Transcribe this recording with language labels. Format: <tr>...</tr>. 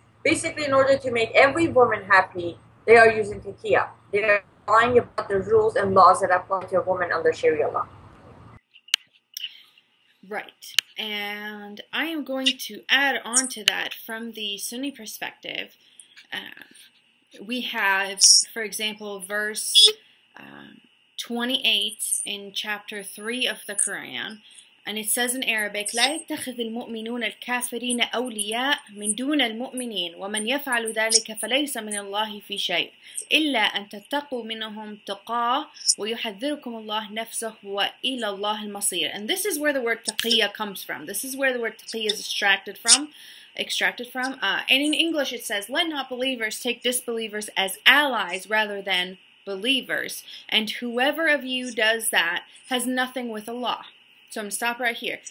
<en>Basically, in order to make every woman happy, they are using taqiyya. They are lying about the rules and laws that apply to a woman under Sharia law. Right. And I am going to add on to that from the Sunni perspective. We have, for example, verse 28 in chapter 3 of the Quran, and it says in Arabic,</en> <ar>لا يتخذ المؤمنون الكافرين أولياء من دون المؤمنين ومن يفعل ذلك فليس من الله في شيء إلا أن تتقوا منهم تقاه ويحذركم الله نفسه وإلى الله المصير.</ar> <en>And this is where the word taqiyya comes from. This is where the word taqiyya is extracted from. And in English it says, let not believers take disbelievers as allies rather than believers, and whoever of you does that has nothing with Allah. So I'm going to stop right here.</en>